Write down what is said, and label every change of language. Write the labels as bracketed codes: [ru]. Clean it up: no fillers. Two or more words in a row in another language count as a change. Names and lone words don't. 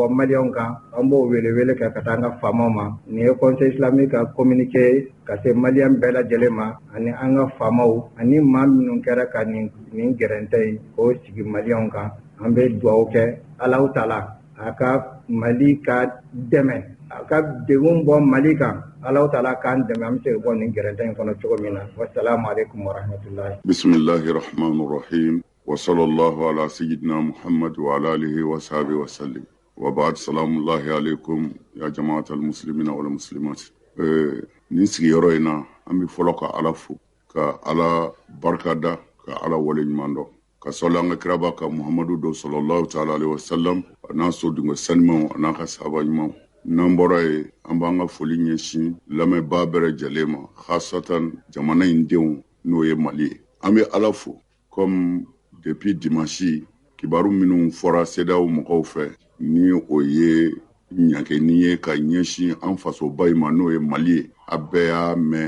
[bm] bɔ maliyɛnw kan an b'o welewele kɛ ka taa an ka faamaw ma nin ye [fr] conseil islamique [bm] ka communiqué ka se maliyɛn bɛɛ lajɛlen ma ani an ka faamaw ani maa minnu kɛra ka nin gɛrɛntɛ in k'o sigi maliyɛnw kan an bɛ dugawu kɛ Alahu Taala a ka Mali ka dɛmɛ a ka degun bɔ Mali kan Alahu Taala k'an dɛmɛ an bɛ se ka bɔ nin gɛrɛntɛ in kɔnɔ cogo min na [ar] والسلام عليكم ورحمة الله. بسم الله الرحمن الرحيم وصلى الله على سيدنا محمد وعلى آله وصحبه وسلم وبعد سلام الله عليكم يا جماعة المسلمين والمسلمات. [bm] Nin sigiyɔrɔ in na an bɛ fɔlɔ ka Ala fo ka Ala barika da ka Ala wale ɲuman dɔn ka sɔli an ka kiraba ka Muhammadu do [ar] صلى الله تعالى عليه وسلم [bm] a n'a so dungo sanimaw a n'a ka sahaba ɲumanw. N'an bɔra ye an b'an ka foli ɲɛsin lamɛnbaa bɛɛ lajɛlen ma khasatan jamana in denw n'o ye Mali ye. An bɛ Ala fo [fr] comme depuis dimanche [bm] kibaru minnu fɔra CEDEAO mɔgɔw fɛ ni o ye ɲageni ye ka ɲɛsin an fasoba in ma n'o ye Mali ye a bɛɛ y'a mɛn